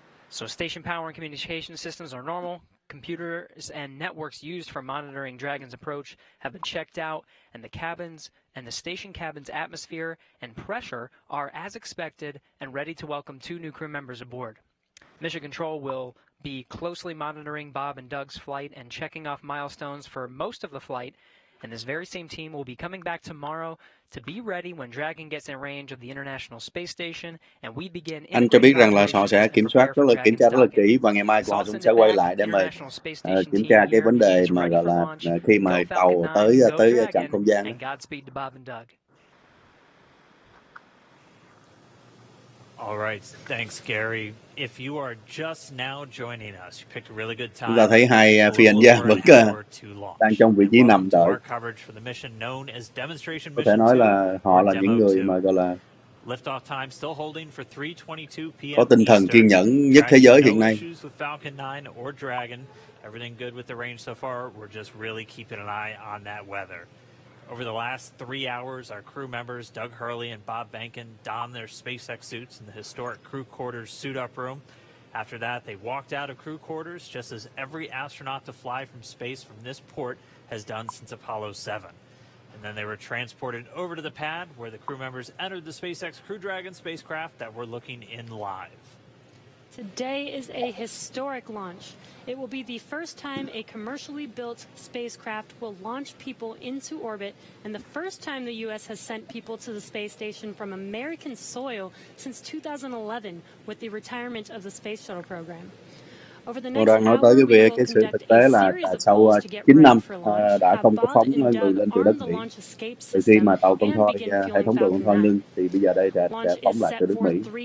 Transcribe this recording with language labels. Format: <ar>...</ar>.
<en>So station power and communication systems are normal. Computers and networks used for monitoring Dragon's approach have been checked out, and the cabins and the station cabin's atmosphere and pressure are as expected and ready to welcome 2 new crew members aboard. Mission Control will be closely monitoring Bob and Doug's flight and checking off milestones for most of the flight, and this very same team will be coming back tomorrow to be ready when Dragon gets in range of the International Space Station, and we begin.</en> <vi>Anh cho biết rằng là họ sẽ kiểm tra rất là kỹ và ngày mai họ cũng sẽ quay lại để mà kiểm tra cái vấn đề mà gọi là khi mà tàu tới trạm không gian.</vi> <en>All right, thanks, Gary. If you are just now joining us, you picked a really good time.</en> <vi>Chúng ta thấy hai phi hành gia vẫn đang trong vị trí nằm đợi. Có thể nói là họ là những người mà gọi là</vi> <en>Liftoff time still holding for 3:22 p.m.</en> <vi>có tinh thần kiên nhẫn nhất thế giới hiện nay.</vi> <en>No issues with Falcon 9 or Dragon. Everything good with the range so far. We're just really keeping an eye on that weather. Over the last 3 hours, our crew members, Doug Hurley and Bob Behnken, donned their SpaceX suits in the historic crew quarters suit-up room. After that, they walked out of crew quarters, just as every astronaut to fly from space from this port has done since Apollo 7. And then they were transported over to the pad, where the crew members entered the SpaceX Crew Dragon spacecraft that we're looking in live. Today is a historic launch. It will be the first time a commercially built spacecraft will launch people into orbit, and the first time the U.S. has sent people to the space station from American soil since 2011 with the retirement of the Space Shuttle program.</en> <vi>Tôi đang nói tới cái sự thực tế là sau 9 năm đã không có phóng người lên từ đất Mỹ. Từ khi mà tàu con thoi, hệ thống tàu con thoi ngưng, thì bây giờ đây sẽ phóng lại từ đất Mỹ.</vi>